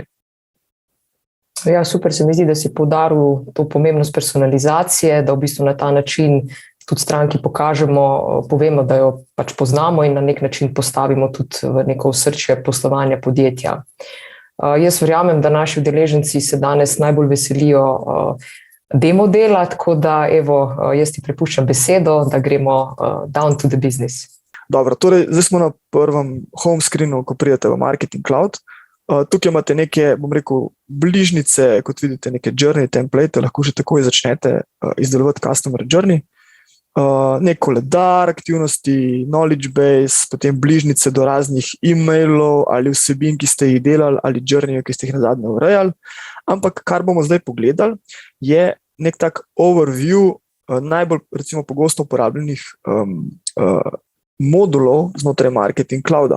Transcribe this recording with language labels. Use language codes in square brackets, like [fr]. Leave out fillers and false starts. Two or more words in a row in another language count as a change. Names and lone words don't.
[sl] Ja, super, se mi zdi, da si poudaril to pomembnost personalizacije, da v bistvu na ta način tudi stranki pokažemo, povemo, da jo pač poznamo in na nek način postavimo tudi v neko osrčje poslovanja podjetja. Jaz verjamem, da naši udeleženci se danes najbolj veselijo demo dela, tako da evo, jaz ti prepuščam besedo, da gremo [en] down to the business. [sl] Dobro, torej zdaj smo na prvem [en] home screenu, [sl] ko pridete v Marketing Cloud. Tukaj imate neke, bom rekel, bližnjice, kot vidite, neke [en] journey template, [sl] lahko že takoj začnete izdelovati [en] customer journey. [sl] Nek koledar aktivnosti, [en] knowledge base, [sl] potem bližnjice do raznih e-mailov ali vsebin, ki ste jih delali, ali journey, ki ste jih nazadnje urejali. Ampak kar bomo zdaj pogledali, je nek tak overview najbolj recimo pogosto uporabljenih modulov znotraj Marketing Clouda.